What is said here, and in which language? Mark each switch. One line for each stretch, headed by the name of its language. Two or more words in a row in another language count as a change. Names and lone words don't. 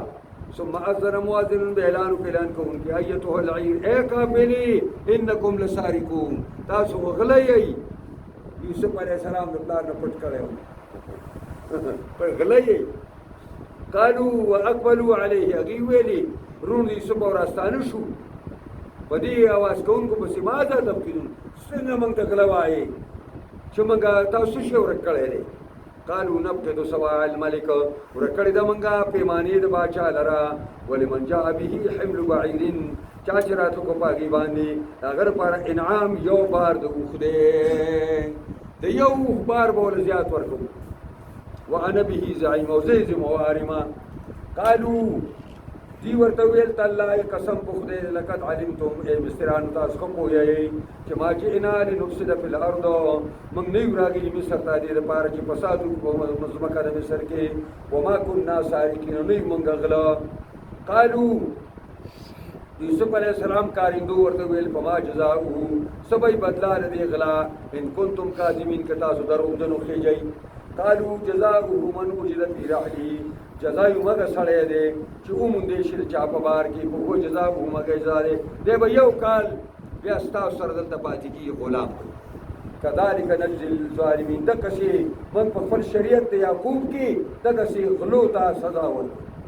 Arabic: ثم اذن مؤذن باعلان
Pashto: اعلان کوونکی،
Arabic: ایتها العیر،
Pashto: اے قافلې
Arabic: انکم لسارقون،
Pashto: تاسو غلی یئ. یوسف علیه السلام د پلار نه پټ کړی و، پر غلی یئ.
Arabic: قالوا واقبلوا علیه،
Pashto: هغوی ویلې رون د یوسف او راستانه شو په دې اواز کوونکو پسې،
Arabic: ماذا تفقدون،
Pashto: څنګه موږ ته غله وایې چې موږ تاسو شی ورک کړی دی.
Arabic: قالوا نفقد سواع الملک،
Pashto: ورک کړی ده موږ پیمانې د باچا لره.
Arabic: ولمن جاء به حمل بعیر،
Pashto: چا چې راته کو په هغې باندې د هغه لپاره انعام یو بار د اوښ دی، د یو اوښ بار به ورله زیات ورکوو.
Arabic: وانا به زعیم،
Pashto: او زه یې ذموار یم. قالوا دی ورته ویل تالله قسم په خدای
Arabic: لقد علمتم،
Pashto: ای مصریانو تاسو ښه پوهیئ چې
Arabic: ما جئنا لنفسد فی الارض،
Pashto: موږ نه یو راغلي مصر ته دې لپاره چې فساد وکړو په ځمکه د مصر کې.
Arabic: وما کنا سارقین،
Pashto: نه یو موږ غله. قالوا یوسف علیه السلام کارندو ورته ویل
Arabic: فما جزاؤه،
Pashto: څه به بدله د دې غلا،
Arabic: ان کنتم کاذبین،
Pashto: که تاسو دروغجن وخېږئ.
Arabic: قالوا جزاؤه من وجد فی رحله،
Pashto: جزا یې مګه سړی دی چې وموندې شي د چا په بار کې، په
Arabic: هو جزاؤه
Pashto: مګه جزا دی، دی به یو کال بیا ستاسو سره دلته پاتې کېږي غلام.
Arabic: کذلک نجزي الظالمین،
Pashto: دقسې موږ په خپل شریعت د یعقوب کې دقسې غلو ته سزا ورکړو.